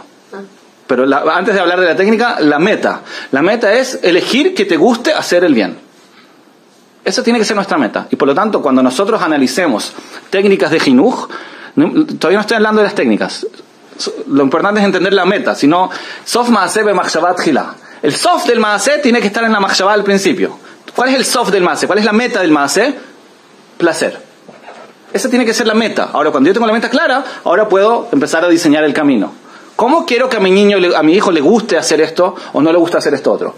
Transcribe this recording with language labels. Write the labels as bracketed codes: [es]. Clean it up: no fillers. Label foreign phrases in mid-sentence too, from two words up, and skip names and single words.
[es] Pero antes de hablar de la técnica, la meta. La meta es elegir que te guste hacer el bien. Esa tiene que ser nuestra meta. Y por lo tanto, cuando nosotros analicemos técnicas de jinuj, todavía no estoy hablando de las técnicas. Lo importante es entender la meta. Si no, [he] סוף מעשה במחשבה תחילה. [es] El sof del maaseh tiene que estar en la machshavá al principio. ¿Cuál es el sof del maaseh? ¿Cuál es la meta del maaseh? Placer. Esa tiene que ser la meta. Ahora, cuando yo tengo la meta clara, ahora puedo empezar a diseñar el camino. ¿Cómo quiero que a mi hijo le guste hacer esto o no le guste hacer esto otro?